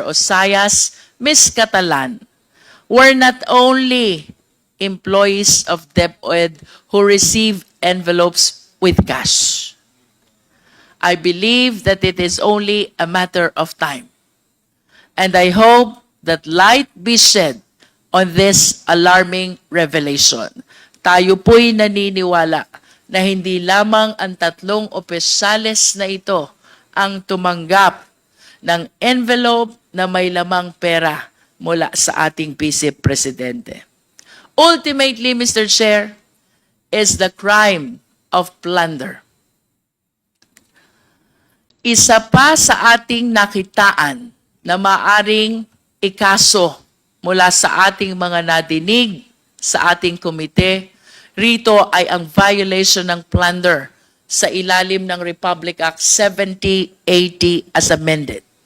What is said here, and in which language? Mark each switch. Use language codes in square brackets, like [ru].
[en] Osayas, Ms. Catalan, were not only employees of DepEd who received envelopes with cash. I believe that it is only a matter of time. And I hope that light be shed on this alarming revelation. [tl] Tayo po'y naniniwala na hindi lamang ang tatlong opisyales na ito ang tumanggap ng envelope na may lamang pera mula sa ating Vice Presidente. [en] Ultimately, Mr. Chair, is the crime of plunder. [tl] Isa pa sa ating nakitaan na maaring ikaso mula sa ating mga nadinig sa ating komite, rito ay ang violation ng plunder sa ilalim ng Republic Act 7080 as amended.